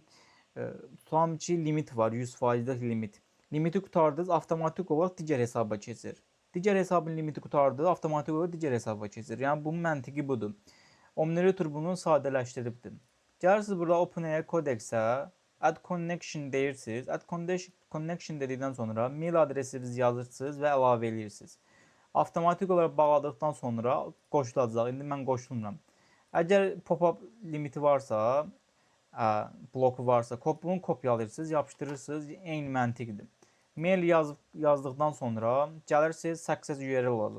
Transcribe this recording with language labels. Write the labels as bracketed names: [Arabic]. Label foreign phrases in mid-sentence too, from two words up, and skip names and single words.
[Azerbaijani] Tutalım ki, limit var, 100%lik limit. Limiti qutardınız, avtomatik olaraq digər hesaba keçir. Digər hesabın limiti qutardınız, avtomatik olaraq digər hesaba keçir. Yəni bunun məntiqi budur. Omniroot bunu sadələşdiribdir. Gəlirsiniz burada OpenAI Codex-ə [English] add connection [Azerbaijani] deyirsiniz. [English] Add connection [Azerbaijani] dedikdən sonra mail adresinizi yazırsınız və əlavə edirsiniz. Avtomatik olaraq bağladıqdan sonra qoşulacaq. İndi mən qoşulmuram. Əgər pop-up limiti varsa, bloku varsa, bunu kopyalayırsınız, yapışdırırsınız. Eyni məntiqdir. Mail yazdıqdan sonra gəlirsiniz, [English] success URL [Azerbaijani] olacaq.